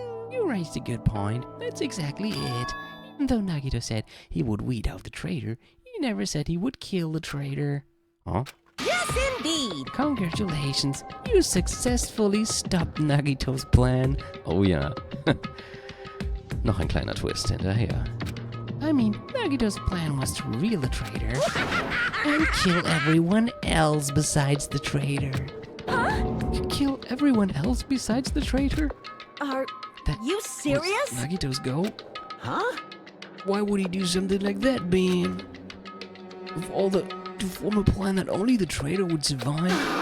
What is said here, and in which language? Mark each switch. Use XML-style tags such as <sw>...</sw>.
<en>You raised a good point. That's exactly it. Even though Nagito said he would weed out the traitor, he never said he would kill the traitor. Huh? Yes, indeed. Congratulations, you successfully stopped Nagito's plan.</en> <de>Oh ja. Noch ein kleiner Twist hinterher.</de> <en>I mean, Nagito's plan was to reveal the traitor and kill everyone else besides the traitor. Huh? Kill everyone else besides the traitor? Are you serious? Was Nagito's goal? Huh? Why would he do something like that, Ben? To form a plan that only the traitor would survive?</en>